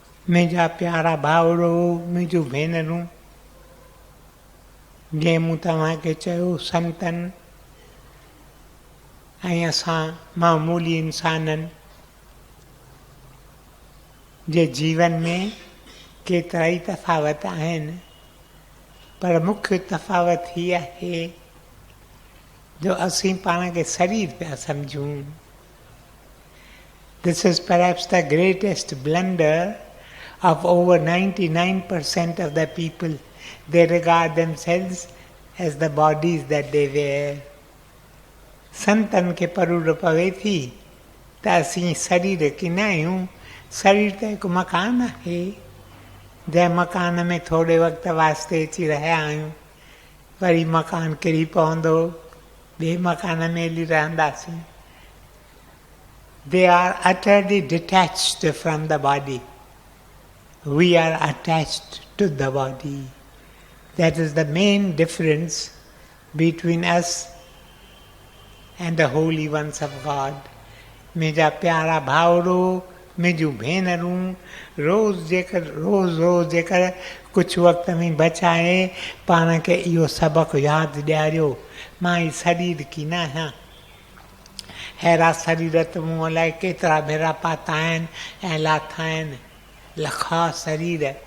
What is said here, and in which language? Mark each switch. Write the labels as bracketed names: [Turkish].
[Sindhi] मुंहिंजा प्यारा भाउरो, मुंहिंजूं भेनरूं, जीअं मूं तव्हांखे चयो, संतनि ऐं असां मामूली इंसाननि जे जीवन में केतिरा ई तफ़ावत आहिनि, पर मुख्य तफ़ावत हीअ आहे जो असीं पाण खे शरीर पिया सम्झूं। [English] This is perhaps the greatest blunder of over 99% of the people. They regard themselves as the bodies that they wear. [Sindhi] संतन खे परूर पवे थी त असीं शरीर किना आहियूं। शरीर त हिकु मकान आहे, जंहिं मकान में थोरे वक़्त वास्ते अची रहिया आहियूं, वरी मकान किरी पवंदो, ॿिए मकान में हली रहंदासीं। [English] They are utterly detached from the body. We are attached to the body. That is the main difference between us and the holy ones of God. [Sindhi] मुंहिंजा प्यारा भाउरो, मुंहिंजूं भेनरूं, रोज़ जेकर कुझु वक़्त में बचाए पाण खे इहो सबक़ु यादि ॾियारियो, मां ई शरीर की न आहियां। अहिड़ा शरीर त मूं अलाए केतिरा भेरा पाता आहिनि ऐं लाथा आहिनि, लखा शरीर।